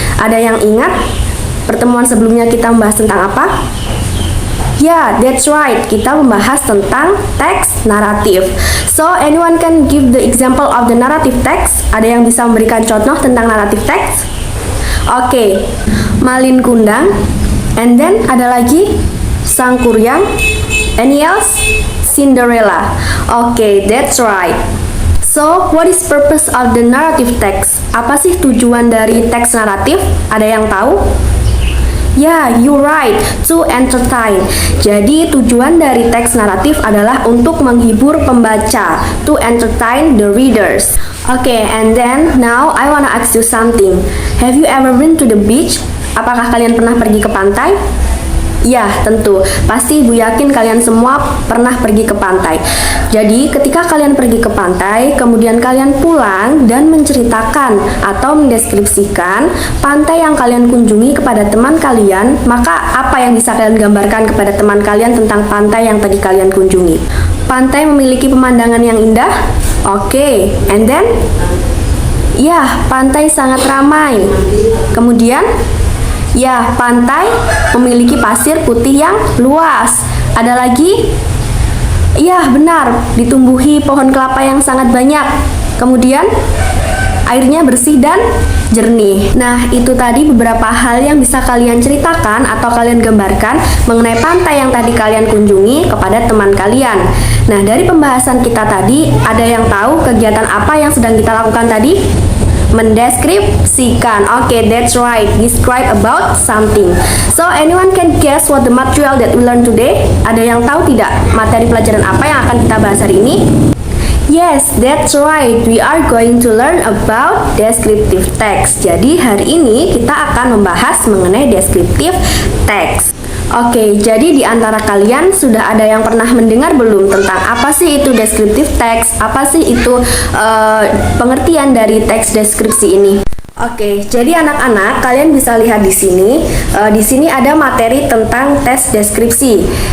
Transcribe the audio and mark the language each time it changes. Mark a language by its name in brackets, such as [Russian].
[Indonesian] Ada yang ingat pertemuan sebelumnya kita membahas tentang apa? [English] Yeah, that's right. [Indonesian] Kita membahas tentang teks naratif. [English] So, anyone can give the example of the narrative text? [Indonesian] Ada yang bisa memberikan contoh tentang naratif teks? Oke, Malin Kundang, [English] and then [Indonesian] ada lagi Sang Kuryang, [English] any else? [Indonesian] Cinderella. [English] Oke, that's right. So, what is purpose of the narrative text? [Indonesian] Apa sih tujuan dari teks naratif? Ada yang tahu? [English] Yeah, you're right, to entertain. [Indonesian] Jadi tujuan dari teks naratif adalah untuk menghibur pembaca, [English] to entertain the readers. Okay, and then now I wanna ask you something. Have you ever been to the beach? [Indonesian] Apakah kalian pernah pergi ke pantai? Ya, tentu. Pasti Ibu yakin kalian semua pernah pergi ke pantai. Jadi, ketika kalian pergi ke pantai, kemudian kalian pulang dan menceritakan atau mendeskripsikan pantai yang kalian kunjungi kepada teman kalian, maka apa yang bisa kalian gambarkan kepada teman kalian tentang pantai yang tadi kalian kunjungi? Pantai memiliki pemandangan yang indah? Oke, [English] and then? [Indonesian] Ya, pantai sangat ramai. Kemudian? Ya, pantai memiliki pasir putih yang luas. Ada lagi? Ya, benar, ditumbuhi pohon kelapa yang sangat banyak. Kemudian, airnya bersih dan jernih. Nah, itu tadi beberapa hal yang bisa kalian ceritakan atau kalian gambarkan mengenai pantai yang tadi kalian kunjungi kepada teman kalian. Nah, dari pembahasan kita tadi, ada yang tahu kegiatan apa yang sedang kita lakukan tadi? [English] Mendeskripsikan. Okay, that's right. Describe about something. So, anyone can guess what the material that we learn today? [Indonesian] Ada yang tahu tidak materi pelajaran apa yang akan kita bahas hari ini? [English] Yes, that's right. We are going to learn about descriptive text. [Indonesian] Jadi, hari ini kita akan membahas mengenai descriptive text. Oke, jadi di antara kalian sudah ada yang pernah mendengar belum tentang apa sih itu descriptive text? Apa sih itu pengertian dari teks deskripsi ini? Oke, jadi anak-anak kalian bisa lihat di sini. Di sini ada materi tentang teks deskripsi.